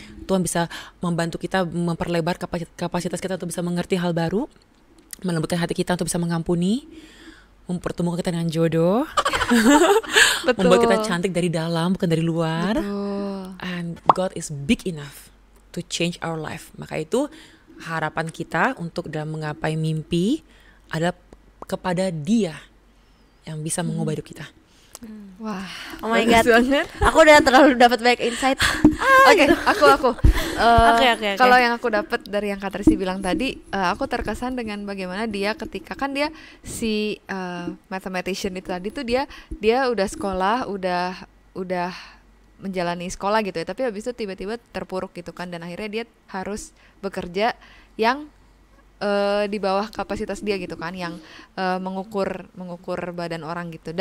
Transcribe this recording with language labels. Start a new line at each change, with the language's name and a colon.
Indonesian: Tuhan bisa membantu kita memperlebar kapasitas kita untuk bisa mengerti hal baru, melembutkan hati kita untuk bisa mengampuni, mempertemukan kita dengan jodoh, membuat kita cantik dari dalam bukan dari luar.
English: And God is big enough to change our life.
Indonesian: Maka itu harapan kita untuk dalam menggapai mimpi adalah kepada Dia yang bisa mengubah hidup kita. Wah,
English: oh my God,
Indonesian: aku udah terlalu dapat banyak insight. Oke, aku. Oke. Kalau yang aku dapat dari yang Kak Tracy bilang tadi, aku terkesan dengan bagaimana dia ketika kan dia si mathematician itu tadi tuh dia udah sekolah, udah menjalani sekolah gitu ya, tapi habis itu tiba-tiba terpuruk gitu kan, dan akhirnya dia harus bekerja yang di bawah kapasitas dia gitu kan, yang mengukur badan orang gitu.